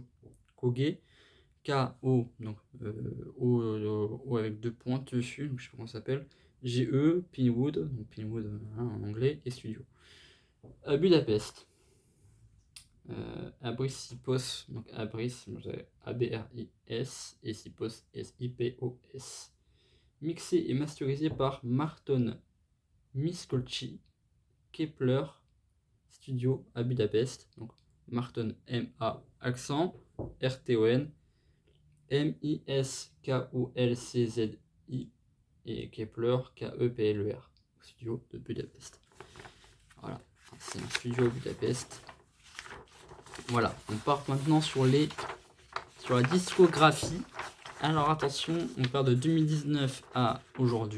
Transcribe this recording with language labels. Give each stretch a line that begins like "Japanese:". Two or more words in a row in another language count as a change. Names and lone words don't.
French: Koge, K-O, donc O avec deux pointes dessus, donc je sais pas comment ça s'appelle. G-E, Pinwood, donc Pinwood en anglais, et Studio. À Budapest. Abris Sipos, donc Abris, A-B-R-I-S, et Sipos, S-I-P-O-S. Mixé et masterisé par Marton Miss Colchi, Kepler Studio à Budapest. Donc Marton M-A accent R-T-O-N M-I-S-K-O-L-C-Z-I et Kepler K-E-P-L-E-R. Studio de Budapest. Voilà, c'est un studio à Budapest. Voilà, on part maintenant sur la discographie. Alors attention, on part de 2019 à aujourd'hui.